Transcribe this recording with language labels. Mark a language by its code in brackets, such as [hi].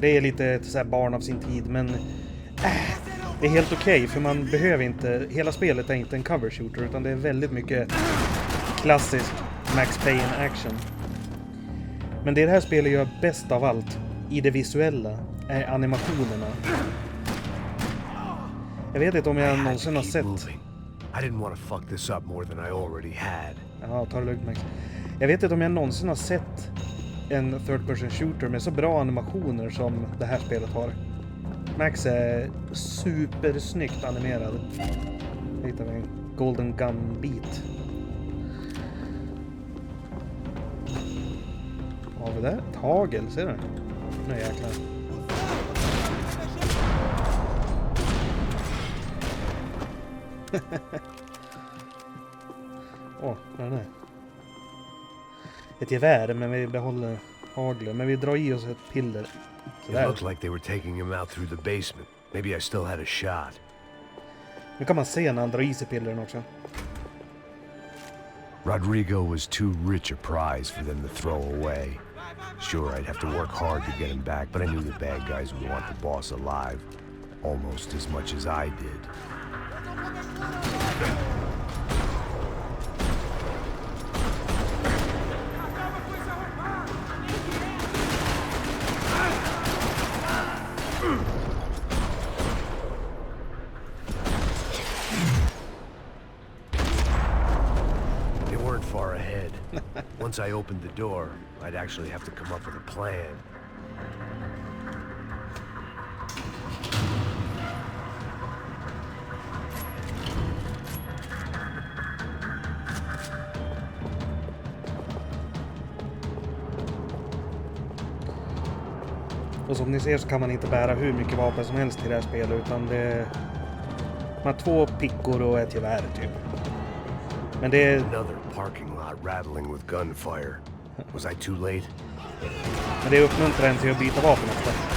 [sv] Det är lite så här barn av sin tid, men det är helt okej, för man behöver inte, hela spelet är inte en cover shooter utan det är väldigt mycket klassisk Max Payne action. Men det här spelet gör bäst av allt i det visuella är animationerna. Jag vet inte om jag någonsin har sett... [en] I didn't want to fuck this up more than I already had. [sv] Ja, ta det lugnt Max. Jag vet inte om jag någonsin har sett en third person shooter med så bra animationer som det här spelet har. Max är supersnyggt animerad. Hittar vi en golden gun beat. Vad har vi där? Ett hagel, ser du? Nu jäklar. Åh, vad är det? Ett gevär, men vi behåller haglen. Men vi drar i oss ett piller. [en] It looked like they were taking him out through the basement. Maybe I still had a shot. [sv] Nu kan man se när han drar i sig pillren också. [en] Rodrigo was too rich a prize for them to throw away. Sure, I'd have to work hard to get him back, but I knew the bad guys would want the boss alive. Almost as much as I did. They weren't far ahead. Once I opened the door, I'd actually have to come up with a plan. [sv] Och som ni ser så kan man inte bära hur mycket vapen som helst i det här spelet, utan man har 2 pickor och ett gevär typ. Men det är... [en] Another parking lot rattling with gunfire. Was I too late? [sv] Men det uppmuntrar en till att byta vapen ofta.